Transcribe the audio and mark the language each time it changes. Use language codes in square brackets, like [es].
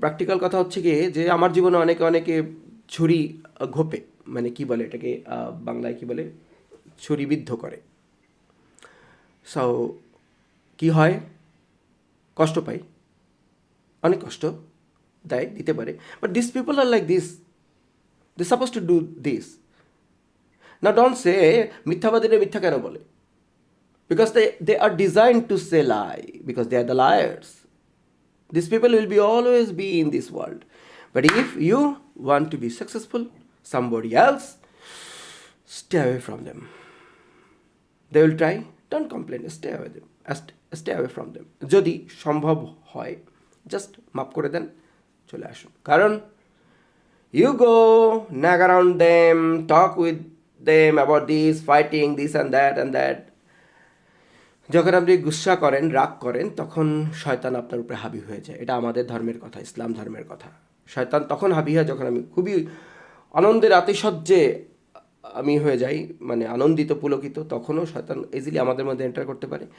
[bn] Practical কথা হচ্ছে কি, যে আমার জীবনে অনেকে ছুরি ঘোপে, মানে কি বলে এটাকে বাংলায় কি বলে, ছুরিবিদ্ধ করে। সো কি হয়, কষ্ট পাই, অনেক কষ্ট দিতে পারে। [en] But this people are like this, they suppose to do this. [bn] না, [en] don't say [bn] মিথ্যাবাদীরা মিথ্যা কেন বলে, [en] because they are designed to say lie, because they are the liars. These people will always be in this world. But if you want to be successful, somebody else, stay away from them. They will try, don't complain, stay away them, stay away from them. [bn] যদি সম্ভব হয় just মাফ করে দেন, চলে আসুন। কারণ [en] you go nag around them, talk with them about this, fighting this and that. [bn] যখন আপনি গুসা করেন, রাগ করেন, তখন শয়তান আপনার উপরে হাবি হয়ে যায়। এটা আমাদের ধর্মের কথা, ইসলাম ধর্মের কথা। শয়তান তখন হাবি হয় যখন আমি খুবই আনন্দের আতিশয্যে আমি হয়ে যাই, মানে আনন্দিত পুলকিত, তখনও শয়তান ইজিলি আমাদের মধ্যে এন্টার করতে পারে।